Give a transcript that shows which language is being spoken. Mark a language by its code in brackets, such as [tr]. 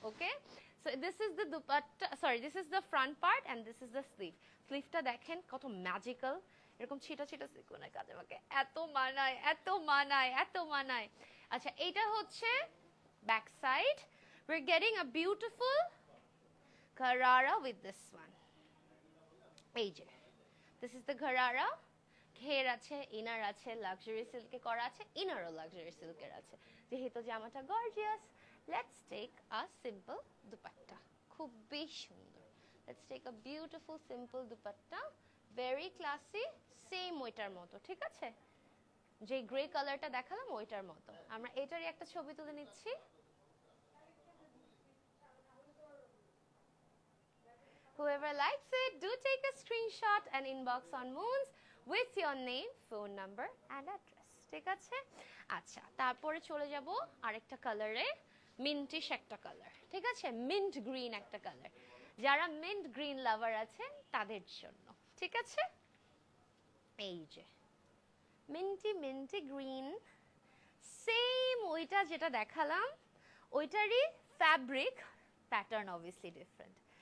[en] Okay, so this is the dupatta, sorry this is the front part and this is the sleeve. [bn] স্লিভটা দেখেন কত magical, এরকম ছিটা ছিটা সিকোয়েন্সের কাজে আমাকে এত মানায়, এত মানায়, এত মানায়। আচ্ছা, এটা হচ্ছে back side. [en] We're getting a beautiful gharara with this one. [bn] এই যে, [en] this is the gharara. [bn] ঘের আছে, ইনার আছে, লাক্সারি সিল্কে করা আছে, ইনারও লাক্সারি সিল্কের আছে। যেহেতু জামাটা gorgeous, [en] let's take a simple dupatta. [bn] খুবই সুন্দর। [en] Let's take a beautiful simple dupatta, very classy, [bn] same ওইটার মতো। ঠিক আছে, যে গ্রে কালারটা দেখালাম ওইটার মতো। আমরা এটারই একটা ছবি তুলে নিচ্ছি। [en] Whoever likes it, do take a screenshot and inbox on Moons with your name, phone number and address. [bn] ঠিক আছে? আচ্ছা, তারপরে চলে যাব আরেকটা কালারে, মিন্টিশ একটা কালার। ঠিক আছে, মিন্ট গ্রিন একটা কালার। যারা মিন্ট গ্রিন লাভার আছেন তাদের জন্য। ঠিক আছে, এই যে মিন্টি মিন্টি গ্রিন, সেম ওইটা যেটা দেখালাম ওইটারই ফ্যাব্রিক প্যাটার্ন অবভিয়াসলি ডিফারেন্ট।